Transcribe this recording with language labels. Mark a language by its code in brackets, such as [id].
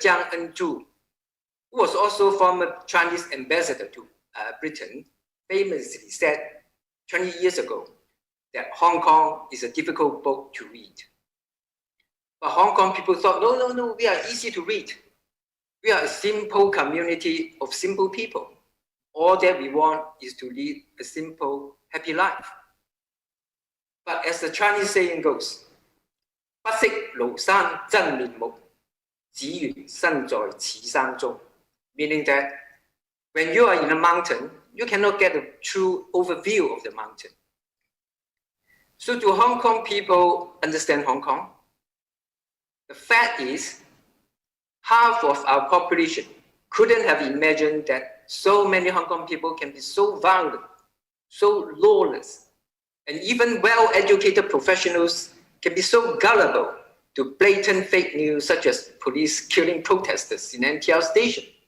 [en] Jiang En-zhu, who was also former Chinese ambassador to Britain, famously said 20 years ago that Hong Kong is a difficult book to read. But Hong Kong people thought, no, we are easy to read. We are a simple community of simple people. All that we want is to lead a simple, happy life. But as the Chinese saying goes, [zh] 不識廬山真面目，只緣身在此山中. [en] Meaning that when you are in a mountain, you cannot get a true overview of the mountain. So do Hong Kong people understand Hong Kong? The fact is, half of our population couldn't have imagined that so many Hong Kong people can be so violent, so lawless, and even well-educated professionals can be so gullible to blatant fake news such as police killing protesters in NTR station.